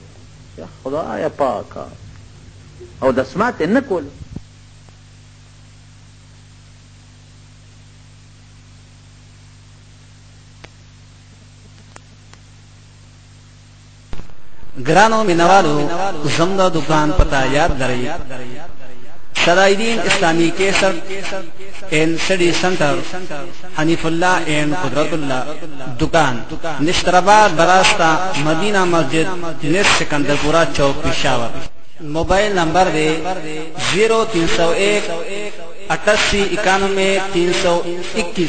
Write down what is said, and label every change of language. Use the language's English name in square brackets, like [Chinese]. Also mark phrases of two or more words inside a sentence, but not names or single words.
[Pashto] خدای پاکه او دسمات یې نه کول. گرانو مینوالو زمدہ دکان پتہ یاد لرئی صدائدین اسلامی کیسر این سٹی سنٹر حنیف اللہ این قدرت اللہ دکان نشترآباد براستہ مدینہ مسجد نس سکندرپورہ چوک پشاور. موبائل نمبر دے 0301 88 91 321.